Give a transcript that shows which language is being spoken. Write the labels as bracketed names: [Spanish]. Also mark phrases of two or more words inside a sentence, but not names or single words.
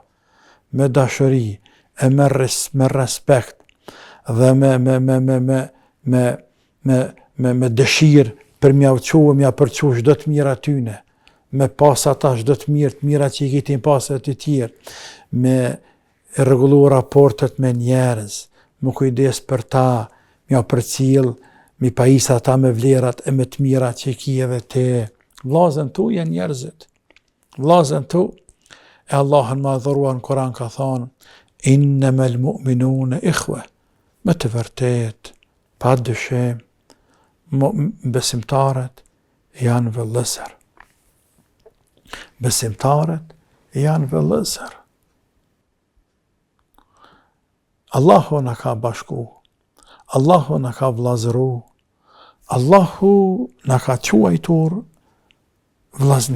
[Albanian] Me dashuri, e me respekt, dhe me dëshirë për mja uquë, mja përquë shdo të mirë atyne, me pas ata shdo të mira që i kitin pas e të tjerë, me rregullu raportet me njerëz, me kujdes për ta, mja përcil, mi pajis ata me vlerat e me të mira që i ki edhe te. Vlazën tu janë njerëzit. Vlazën tu, e Allahën ma dhuruar në Koran ka thonë, [Arabic] إنما المؤمنون إخوة. [Albanian] Me të vërtet, pa dyshim, besimtarët janë vëllëzër. Besimtarët janë vëllëzër. Allahu na ka bashku, Allahu na ka vllazëru, Allahu na ka quajtur vllazni.